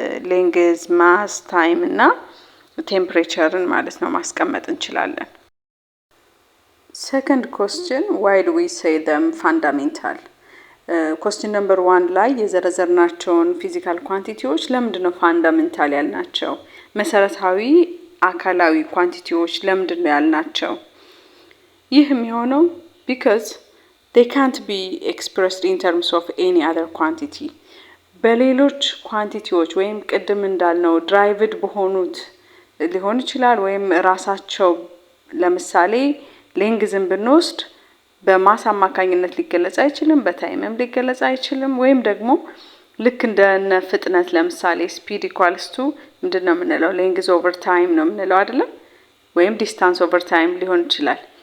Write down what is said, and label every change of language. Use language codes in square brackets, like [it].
[am] ሌንግዝ፣ ማስ፣ ታይም እና ቴምፕሬቸርን ማለት ነው ማስቀመጥ እንችላለን። [en] Second question, why do we say them fundamental? Question number 1 [am] ላይ የዘረዘርናቸውን ፊዚካል ኳንቲቲዎች ለምንድን ነው ፋንዳሜንታል ያልናቸው? መሰረታዊ አካላዊ ኳንቲቲዎች ለምንድን ነው ያልናቸው? ይህ የሚሆነው [en] because they can't be expressed in terms of any other quantity. [am] በሌሎች ኳንቲቲዎች ወይም ቅድም እንዳልነው ድራይቭድ በሆኑት ሊሆን ይችላል፣ ወይም ራሳቸው ለምሳሌ ሌንግዝን ብንወስድ በማስ አማካኝነት ሊገለጽ አይችልም፣ በታይምም ሊገለጽ አይችልም፣ ወይም ደግሞ ልክ እንደነ ፍጥነት ለምሳሌ ስፒድ ኢኳልስ ቱ ምንድነው የምንለው ሌንግዝ ኦቨር ታይም ነው የምንለው አይደለም፣ ወይም ዲስታንስ ኦቨር ታይም ሊሆን ይችላል።